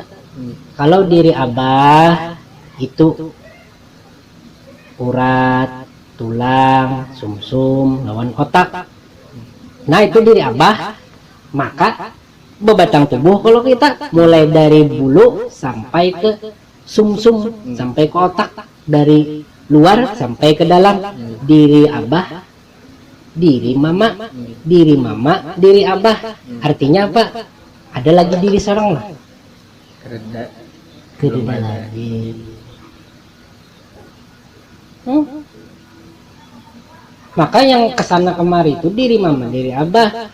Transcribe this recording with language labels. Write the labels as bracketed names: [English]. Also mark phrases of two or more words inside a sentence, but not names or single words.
[Banjar] Kalau diri abah itu urat, tulang, sumsum, lawan otak. Nah itu diri abah. Maka bebatang tubuh kalau kita mulai dari bulu sampai ke sumsum, sampai ke otak, dari luar sampai ke dalam. Diri abah, diri mama, diri mama, diri abah. Artinya apa? Ada lagi diri seorang lah. Kereda lagi. Maka yang kesana kemari itu diri mama, diri abah.